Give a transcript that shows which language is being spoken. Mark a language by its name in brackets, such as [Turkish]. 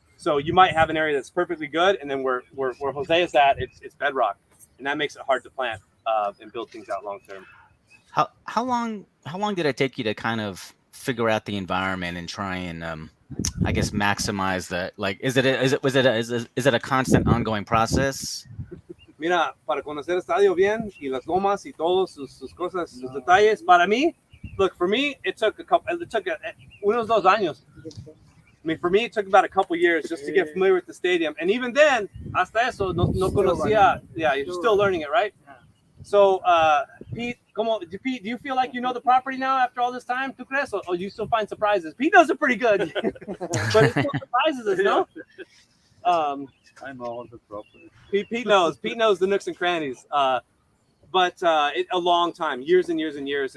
[English] So you might have an area that's perfectly good, and then where Jose is at, it's bedrock, and that makes it hard to plant and build things out long term. How long did it take you to kind of figure out the environment and try and I guess maximize the, like, is it a constant ongoing process? [Spanish] Mira, para conocer el estadio bien y las lomas y todos sus cosas, sus detalles, para mí, [English] look, for me, it took [Spanish] unos 2 años. [English] I mean, for me, it took about a couple years just to get familiar with the stadium. And even then, [Spanish] hasta eso, no conocía. [English] Yeah, you're still learning it, right? So, Pete, do you feel like you know the property now after all this time? [Spanish] ¿Tú crees? [English] Or you still find surprises? Pete does it pretty good. But it still surprises us, no? I know all the property. Pete knows. Pete knows the nooks and crannies. But a long time, years and years and years.